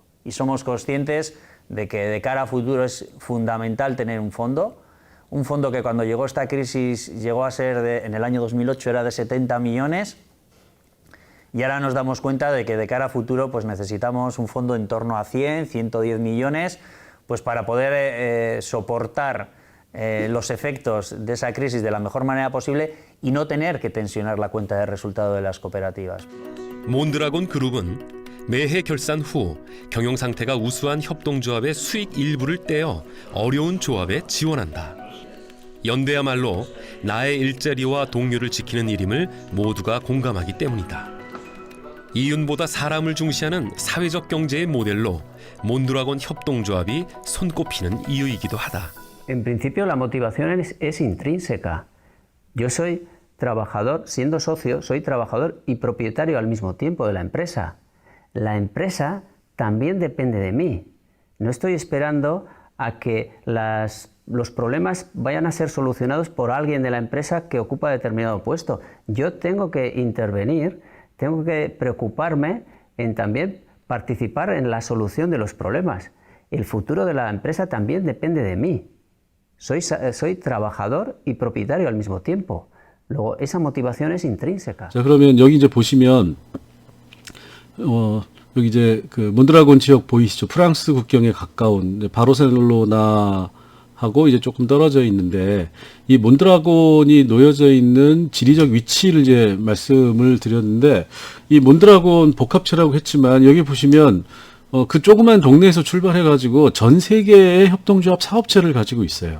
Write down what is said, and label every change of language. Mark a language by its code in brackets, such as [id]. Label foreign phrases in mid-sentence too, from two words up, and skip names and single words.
[es] Y somos conscientes de que de cara a futuro es fundamental tener un fondo que cuando llegó esta crisis llegó a ser, en el año 2008 era de 70 millones, y ahora nos damos cuenta de que de cara a futuro pues necesitamos un fondo en torno a 100, 110 millones pues para poder soportar los efectos de esa crisis de la mejor manera posible y no tener que tensionar la cuenta de resultado de las cooperativas. [ko] 몬드라곤 그룹은 매해 결산 후 경영 상태가 우수한 협동조합의 수익 일부를 떼어 어려운 조합에 지원한다. 연대야말로 나의 일자리와 동료를 지키는 일임을 모두가 공감하기 때문이다. 이윤보다 사람을 중시하는 사회적 경제의 모델로 몬드라곤 협동조합이 손꼽히는 이유이기도 하다. [es] En principio la motivación es intrínseca. Yo soy trabajador, siendo socio, soy trabajador y propietario al mismo tiempo de la empresa. La empresa también depende de mí. No estoy esperando a que los problemas vayan a ser solucionados por alguien de la empresa que ocupa determinado puesto. Yo tengo que intervenir, tengo que preocuparme en también participar en la solución de los problemas. El futuro de la empresa también depende de mí. Soy trabajador y propietario al mismo tiempo. Luego, esa motivación es intrínseca. [ko] 자, 그러면 여기 이제 보시면 여기 이제 그 몬드라곤 지역 보이시죠? 프랑스 국경에 가까운 바르셀로나 하고 이제 조금 떨어져 있는데 이 몬드라곤이 놓여져 있는 지리적 위치를 이제 말씀을 드렸는데 이 몬드라곤 복합체라고 했지만 여기 보시면 그 조그만 동네에서 출발해 가지고 전 세계의 협동조합 사업체를 가지고 있어요.